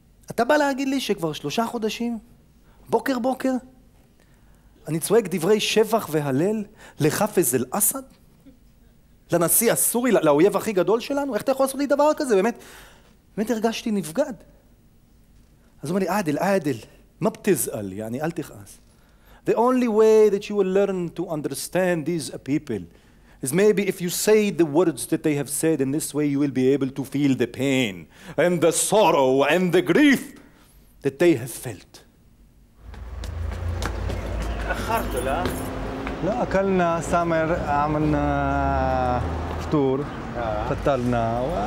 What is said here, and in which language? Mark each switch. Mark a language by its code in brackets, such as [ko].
[he] אתה בא להגיד לי שכבר 3 חודשים, בוקר, אני צועק דברי שבח והלל לחפז אל-אסד? לנשיא הסורי, לאויב הכי גדול שלנו? איך אתה יכול לעשות לי דבר כזה? באמת הרגשתי נבגד. אז הוא אומר לי, עادل, [ar] מה בתזעל? [he] יעני, אל תכעס. [en] The only way that you will learn to understand these people is maybe if you say the words that they have said, in this way you will be able to feel the pain and the sorrow and the grief that they have felt. [ar] أخرت لا؟ لا أكلنا سامر، عملنا فطور، فطرنا